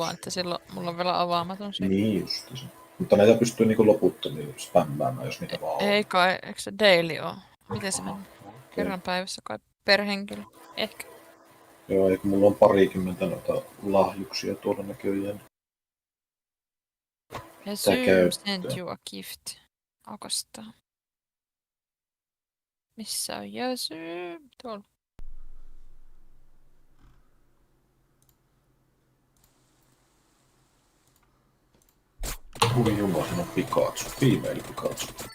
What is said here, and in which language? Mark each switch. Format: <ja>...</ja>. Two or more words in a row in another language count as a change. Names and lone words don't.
<fi>kuva, että silloin mulla on vielä avaamaton siinä. Niin justiinsa. Mutta näitä pystyy niinku loputtomiin spämmäämään, jos niitä vaan on. Ei kai, eikö se daily oo? Miten se menee? Kerran päivässä kai per henkilö. Ehkä. Joo, eikö mulla on 20 noita lahjuksia tuolla näköjään.</fi> <en>Resume sent you a gift.</en> <fi>Aukastaa. Missä on Resume? Tuolla. Hui jumala, siinä on Pikachu.</fi> <en>Female Pikachu.</en>